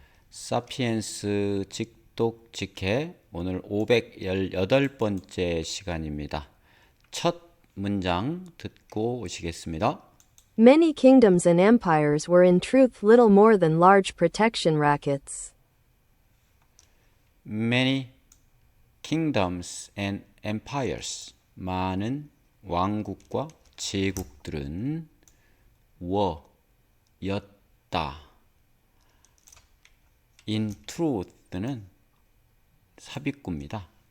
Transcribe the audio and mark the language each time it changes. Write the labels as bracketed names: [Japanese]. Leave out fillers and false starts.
[Korean] 사피엔스 직독직해 오늘 518번째 시간입니다. 첫 문장 듣고 오시겠습니다. [English] Many kingdoms and empires were in truth little more than large protection rackets. Many kingdoms and empires [Korean] 많은 왕국과 제국들은 [English] were [Korean] 였다. In truth는 삽입구입니다.